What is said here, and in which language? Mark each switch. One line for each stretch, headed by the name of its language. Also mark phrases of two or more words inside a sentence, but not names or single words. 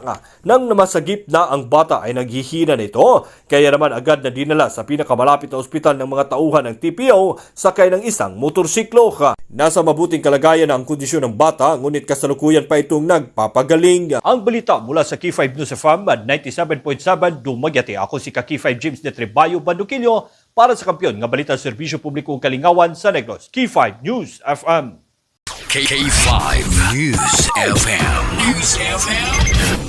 Filipino: Nang namasagip na ang bata ay naghihina nito, kaya naman agad na dinala sa pinakamalapit na ospital ng mga tauhan ng TPO sakay ng isang motorsiklo. Nasa mabuting kalagayan ang kondisyon ng bata, ngunit kasalukuyan pa itong nagpapagaling. Ang balita mula sa Key 5 News FM 97.7 Dumaguete.
Cebuano: Ako si Key 5 James de Trebayo Bandukilyo para sa kampiyon nga balita sa Serbisyo Publiko Kalingawan sa Negros. Key 5 News FM. K5 News FM. News FM.